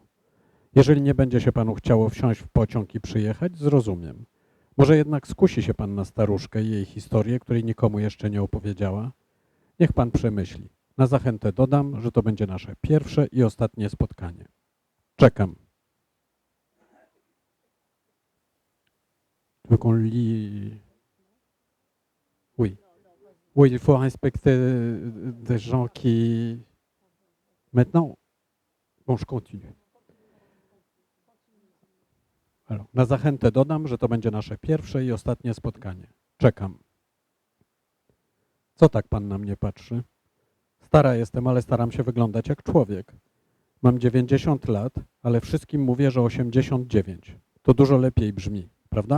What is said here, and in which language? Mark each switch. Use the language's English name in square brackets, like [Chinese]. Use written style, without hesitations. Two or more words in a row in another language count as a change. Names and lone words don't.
[Polish] Jeżeli nie będzie się panu chciało wsiąść w pociąg i przyjechać, zrozumiem. Może jednak skusi się pan na staruszkę i jej historię, której nikomu jeszcze nie opowiedziała? Niech pan przemyśli. Na zachętę dodam, że to będzie nasze pierwsze i ostatnie spotkanie. Czekam. [French] Tu veux qu'on lit? Oui. Oui, il faut respecter des gens qui... Maintenant, bon, je continue. Alors, [Polish] na zachętę dodam, że to będzie nasze pierwsze i ostatnie spotkanie. Czekam. Co tak pan na mnie patrzy? Stara jestem, ale staram się wyglądać jak człowiek. Mam 90 lat, ale wszystkim mówię, że 89. To dużo lepiej brzmi, prawda?